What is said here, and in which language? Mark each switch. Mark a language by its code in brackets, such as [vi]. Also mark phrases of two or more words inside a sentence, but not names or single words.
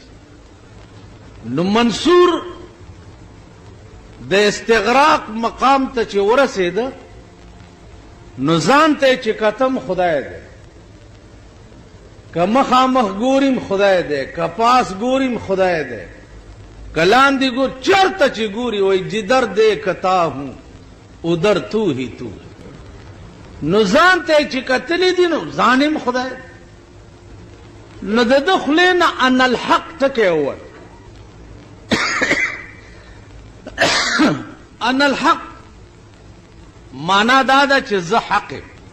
[ps] نو منصور د استغراق مقام ته چې ورسېده، نو ځان ته چې کتم خدای دی، که مخامخ ګوریم خدای دی، که پاس ګوریم خدای دی، که لاندې ګور چرته چې ګوري وایي [ur] جدر دیکھتا ہوں ادھر تو ہی تو. [ps] نو ځان ته چې کتلی دي نو ځان هم خدای دی. نو د ده خولې نه [ar] ان الحق [ps] ټکی ووت. [ar] ان الحق [ps] معنا دا ده چې زه حق یم.